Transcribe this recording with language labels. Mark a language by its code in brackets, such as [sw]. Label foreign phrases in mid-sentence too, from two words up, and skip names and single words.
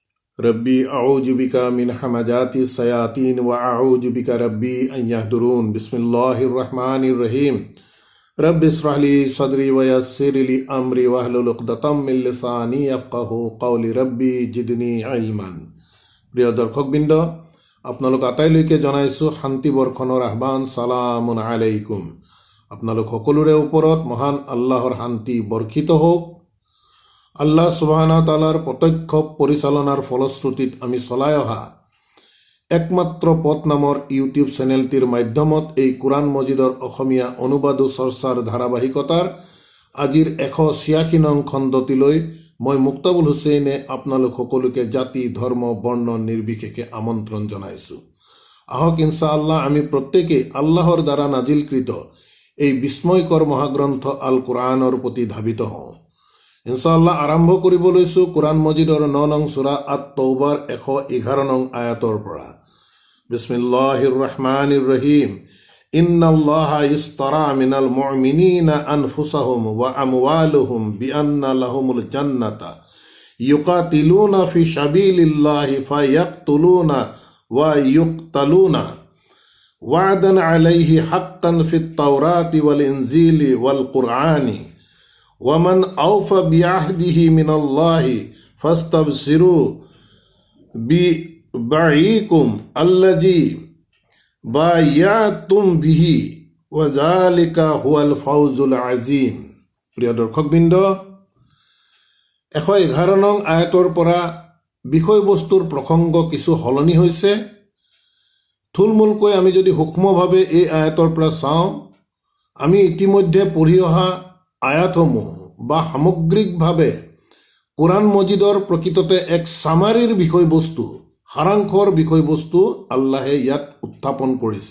[ar] ربي أعوذ بك من همزات الشياطين وأعوذ بك ربي أن يحضرون. بسم الله الرحمن الرحيم. رب اشرح لي صدري ويسر لي أمري واحلل عقدة من لساني يفقهوا قولي رب زدني علما. [as] প্ৰিয় দৰ্শকবৃন্দ, আপোনালোক আটাইলৈকে জনাইছোঁ শান্তি বৰ্ষণৰ আহ্বান। [ar] سلام عليكم. [as] আপোনালোক সকলোৰে ওপৰত মহান আল্লাহৰ শান্তি বৰ্ষিত হওক। [ar] الله سبحانه وتعالى [as] প্ৰত্যক্ষ পৰিচালনাৰ ফলশ্ৰুতিত আমি চলাই অহা একমাত্ৰ পথ নামৰ ইউটিউব চেনেলটিৰ মাধ্যমত এই কোৰআন মজিদৰ অসমীয়া অনুবাদ ও চৰ্চাৰ ধাৰাবাহিকতাৰ আজিৰ 186 নং খণ্ডটিলৈ মই মুক্তাবুল হুছেইনে আপোনালোক সকলোকে জাতি ধৰ্ম বৰ্ণ নিৰ্বিশেষে আমন্ত্ৰণ জনাইছোঁ। আহক ইনশাআল্লাহ আমি প্ৰত্যেকে আল্লাহৰ দ্বাৰা নাজিলকৃত এই বিস্ময়কৰ মহাগ্ৰন্থ আল কোৰআনৰ প্ৰতি ধাবিত হওঁ। ইনশাআল্লাহ আৰম্ভ কৰিব লৈছোঁ কোৰআন মজিদৰ 9 নং সূৰা আত-তৌবাৰ 111 নং আয়াতৰ পৰা। [ar] بسم الله الرحمن الرحيم. إن الله اشترى من المؤمنين أنفسهم وأموالهم بأن لهم الجنة يقاتلون في سبيل الله فيقتلون ويقتلون وعدا عليه حقا في التوراة والإنجيل والقرآن ومن أوفى بعهده من الله فاستبشروا ببيعكم الذي بايعتم به وذلك هو الفوز العظيم. [as] প্ৰিয় দৰ্শকবৃন্দ, 111 নং আয়াতৰ পৰা বিষয়বস্তুৰ প্ৰসংগ কিছু সলনি হৈছে। থুলমূলকৈ আমি যদি সূক্ষ্মভাৱে এই আয়াতৰ পৰা চাওঁ, আমি ইতিমধ্যে পঢ়ি অহা আয়াতসমূহ বা সামগ্ৰিকভাৱে কোৰআন মজিদৰ প্ৰকৃততে এক চামাৰীৰ বিষয়বস্তু, সাৰাংশৰ বিষয়বস্তু আল্লাহে ইয়াত উত্থাপন কৰিছে।